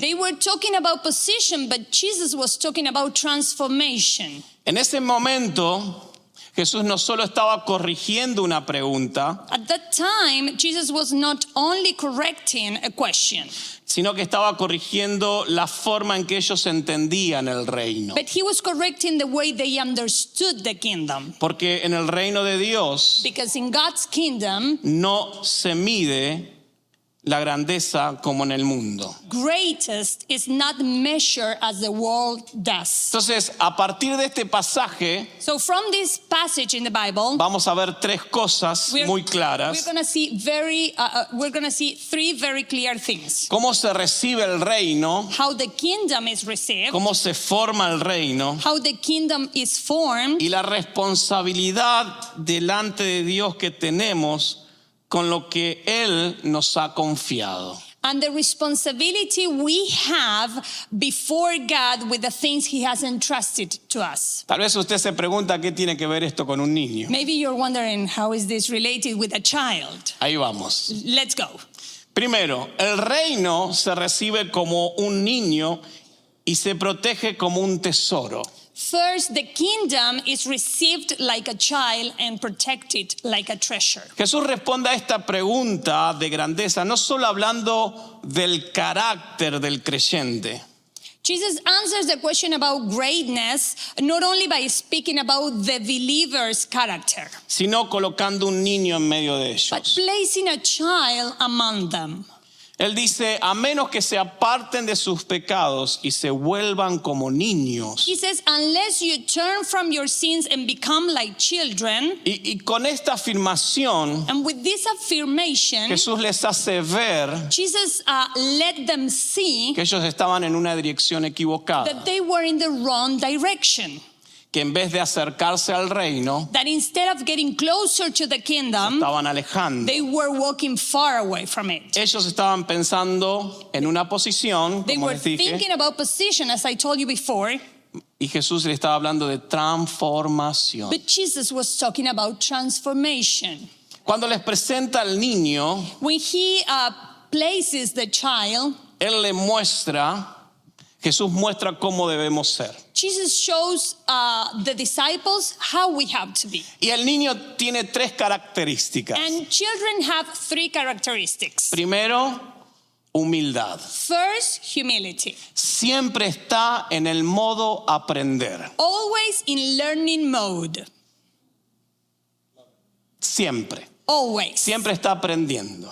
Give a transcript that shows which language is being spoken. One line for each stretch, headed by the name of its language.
English: They were talking about position, but Jesus was talking about transformation.
Spanish: En ese momento, Jesús no solo estaba corrigiendo una pregunta,
English: At that time, Jesus was not only correcting a question,
Spanish: sino que estaba corrigiendo la forma en que ellos entendían el reino.
English: but he was correcting the way they understood the kingdom.
Spanish: Porque en el reino de Dios
English: Because in God's kingdom,
Spanish: no se mide la grandeza como en el mundo.
English: greatest is not measured as the world does.
Spanish: Entonces, a partir de este pasaje,
English: So from this passage in the Bible,
Spanish: vamos a ver tres cosas muy
English: we're
Spanish: claras.
English: going to see three very clear things.
Spanish: Cómo se recibe el reino,
English: How the kingdom is received,
Spanish: cómo se forma el reino
English: how the kingdom is formed,
Spanish: y la responsabilidad delante de Dios que tenemos con lo que Él nos ha confiado.
English: and the responsibility we have before God with the things he has entrusted to us.
Spanish: Tal vez usted se pregunta qué tiene que ver esto con un niño.
English: Maybe you're wondering, how is this related with a child?
Spanish: Ahí vamos.
English: Let's go.
Spanish: Primero, el reino se recibe como un niño y se protege como un tesoro.
English: First, the kingdom is received like a child and protected like a treasure.
Spanish: Jesús responde a esta pregunta de grandeza no solo hablando del carácter del creyente,
English: Jesus answers the question about greatness not only by speaking about the believer's character,
Spanish: sino colocando un niño en medio de
English: but
Spanish: ellos.
English: placing a child among them.
Spanish: Él dice, a menos que se aparten de sus pecados y se vuelvan como niños.
English: He says, unless you turn from your sins and become like children,
Spanish: Y con esta afirmación,
English: and with this affirmation,
Spanish: Jesús les hace ver
English: Jesus let them see
Spanish: que ellos estaban en una dirección equivocada,
English: that they were in the wrong direction.
Spanish: que en vez de acercarse al reino,
English: That instead of getting closer to the kingdom,
Spanish: estaban alejando.
English: they were walking far away from it.
Spanish: Ellos estaban pensando en una posición,
English: They
Spanish: como
English: were
Spanish: les dije,
English: thinking about position, as I told you before,
Spanish: y Jesús le estaba hablando de transformación.
English: but Jesus was talking about transformation.
Spanish: Cuando les presenta al niño,
English: When he places the child,
Spanish: Él le muestra, Jesús muestra cómo debemos ser.
English: Jesus shows the disciples how we have to be.
Spanish: Y el niño tiene tres características.
English: And children have three characteristics.
Spanish: Primero, humildad.
English: First, humility.
Spanish: Siempre está en el modo aprender.
English: Always in learning mode.
Spanish: Siempre.
English: Always.
Spanish: Siempre está aprendiendo.